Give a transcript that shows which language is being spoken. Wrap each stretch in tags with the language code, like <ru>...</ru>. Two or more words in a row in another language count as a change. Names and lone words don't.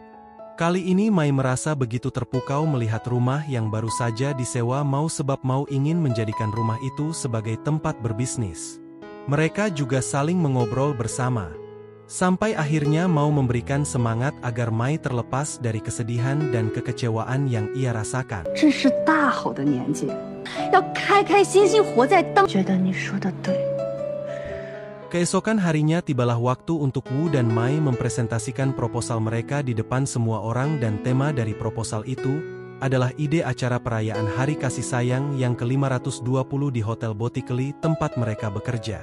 <id>Kali ini Mai merasa begitu terpukau melihat rumah yang baru saja disewa Mau sebab Mau ingin menjadikan rumah itu sebagai tempat berbisnis. Mereka juga saling mengobrol bersama. Sampai akhirnya Mau memberikan semangat agar Mai terlepas dari kesedihan dan kekecewaan yang ia rasakan.</id> <zh>这是大好的年纪，要开开心心活在当。觉得你说的对。</zh> <id>Keesokan harinya tibalah waktu untuk Wu dan Mai mempresentasikan proposal mereka di depan semua orang, dan tema dari proposal itu adalah ide acara perayaan Hari Kasih Sayang yang ke-520 di Hotel Botically tempat mereka bekerja.</id>